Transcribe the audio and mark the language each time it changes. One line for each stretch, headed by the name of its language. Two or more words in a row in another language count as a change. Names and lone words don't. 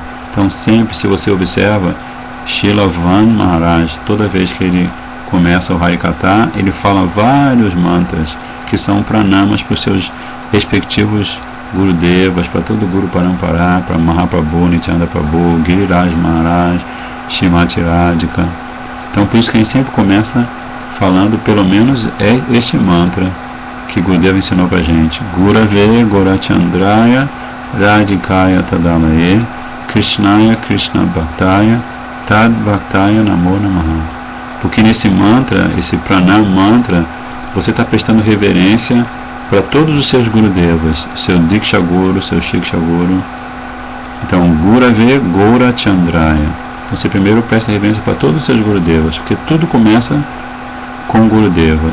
Portuguese: Então, sempre, se você observa, Srila Van Maharaj, toda vez que ele começa o Harikatha, ele fala vários mantras que são pranamas para os seus respectivos Gurudevas, para todo o
Sanskrit: Guru Parampara,
Portuguese: para Mahaprabhu, Nityananda Prabhu, Giriraj Maharaj, Srimati Radhika. Então, por isso que a gente sempre começa falando pelo menos este mantra que Gurudeva ensinou para a gente:
Sanskrit: Gurave Gorachandraya Radhikaya Tadalaye Krishnaya Krishna Bhaktaya Tad Bhaktaya Namo Namaha. Porque nesse mantra, esse pranam mantra, você está prestando reverência para todos os seus Gurudevas, seu Diksha Guru, seu Shiksha Guru. Então, Gurave Gorachandraya.
Portuguese: Você primeiro presta reverência para todos os seus Gurudevas, porque tudo começa com Gurudeva.